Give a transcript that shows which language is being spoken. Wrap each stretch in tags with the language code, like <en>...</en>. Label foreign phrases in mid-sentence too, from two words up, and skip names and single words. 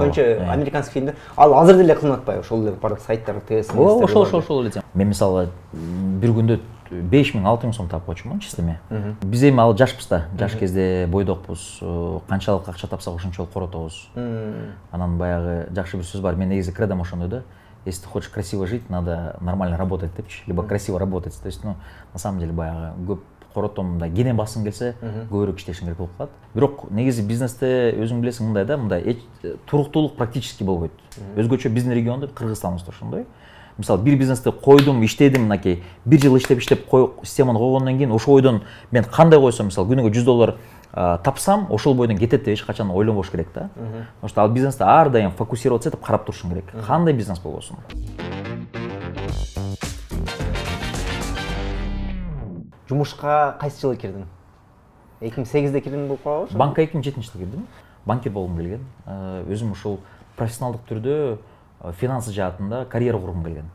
<ky>Көбүнчө американский фильмдер. Ал азыр деле кылынат атпайбы? Ошол эле бардык сайттар, ТС. Ошол эле. Мен мисалы бир күндө 5000-6000 сом таап койчумун чистеме. Биз эми ал жашпыз да. Жаш кезде бойдокпуз. Канчалык акча тапсак ошончолук коротобуз. Анан баягы жакшы бир сөз бар. Мен негизи кредом ошондой да.</ky> <ru>Если ты хочешь красиво жить, надо нормально работать</ru> <ky>депчи,</ky> <ru>либо красиво работать. То есть, на самом деле</ru> <ky>баягы көп коротомда кенен басың келсе, көбүрөөк иштешиң керек болуп калат. Бирок негизи бизнесте өзүң билесиң мындай да, мындай туруктуулук практически болбойт. Өзгөчө биздин региондо Кыргызстаныбызда ошондой. Мисалы бир бизнести койдум, иштедим, мынакей, бир жыл иштеп системаны койгондон кийин ошол ойдон мен кандай койсом, мисалы күнүгө $100 тапсам, ошол бойдон кетет деп эч качан ойлонбош керек да.</ky> <ru>Потому что</ru> <ky>ал бизнесте ар дайым фокусироваться этип карап турушуң керек. Кандай бизнес болбосун. Жумушка кайсы жылы кирдиң? 2008-де кирдиң болуп калабы? Банкка 2007-жылы кирдим. Банкир болгум келген. Өзүм ушул профессионалдык түрдө финансы жаатында карьера кургум келген.</ky>